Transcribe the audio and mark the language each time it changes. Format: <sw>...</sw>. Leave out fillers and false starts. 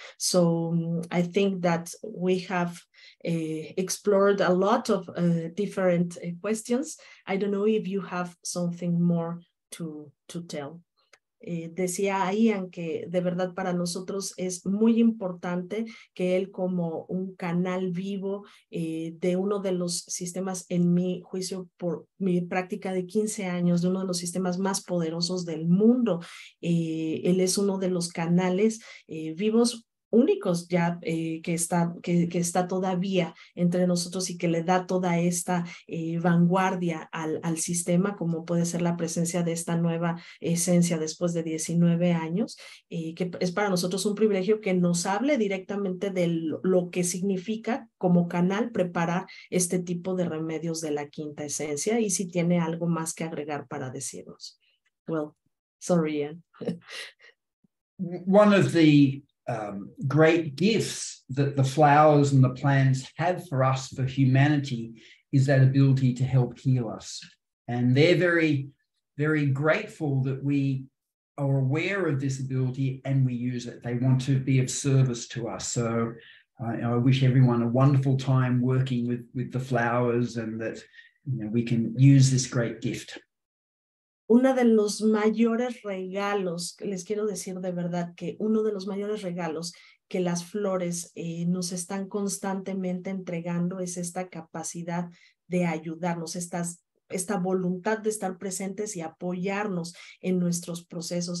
<en>So I think that we have explored a lot of different questions. I don't know if you have something more to tell.</en> <es>Decía Ian que de verdad para nosotros es muy importante que él, como un canal vivo de uno de los sistemas, en mi juicio, por mi práctica de 15 años, de uno de los sistemas más poderosos del mundo, él es uno de los canales vivos únicos ya que está todavía entre nosotros y que le da toda esta vanguardia al sistema, como puede ser la presencia de esta nueva esencia después de 19 años, que es para nosotros un privilegio que nos hable directamente de lo que significa como canal preparar este tipo de remedios de la quinta esencia, y si tiene algo más que agregar para decirnos.</es> <en>Well, sorry, Ian. One of the great gifts that the flowers and the plants have for us, for humanity, is that ability to help heal us. And they're very, very grateful that we are aware of this ability and we use it. They want to be of service to us. So I wish everyone a wonderful time working with the flowers, and that we can use this great gift.</en> <es>Uno de los mayores regalos, les quiero decir de verdad que uno de los mayores regalos que las flores nos están constantemente entregando es esta capacidad de ayudarnos, esta voluntad de estar presentes y apoyarnos en nuestros procesos.</es>